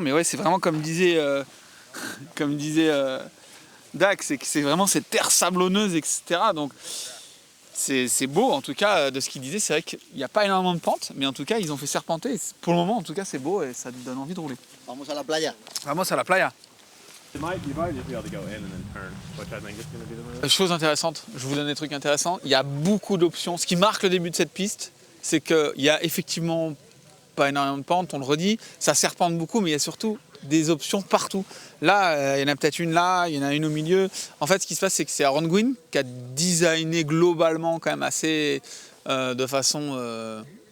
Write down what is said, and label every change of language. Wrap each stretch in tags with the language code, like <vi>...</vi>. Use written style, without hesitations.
<fr>Mais ouais, c'est vraiment comme disait Dax, c'est que c'est vraiment cette terre sablonneuse, etc. Donc c'est beau, en tout cas, de ce qu'il disait. C'est vrai qu'il n'y a pas énormément de pente, mais en tout cas, ils ont fait serpenter. Pour le moment, en tout cas, c'est beau et ça donne envie de rouler.</fr> <es>Vamos a la playa. Vamos a la playa.</es> <en>You might just be able to go in and then turn, which I think is going to be the move.</en> <fr>Chose intéressante, je vous donne des trucs intéressants. Il y a beaucoup d'options. Ce qui marque le début de cette piste, c'est qu'il y a effectivement pas énormément de pente, on le redit. Ça serpente beaucoup, mais il y a surtout des options partout. Là, il y en a peut-être une là, il y en a une au milieu. En fait, ce qui se passe, c'est que c'est Aaron Gwin qui a designé globalement quand même assez de façon...</fr>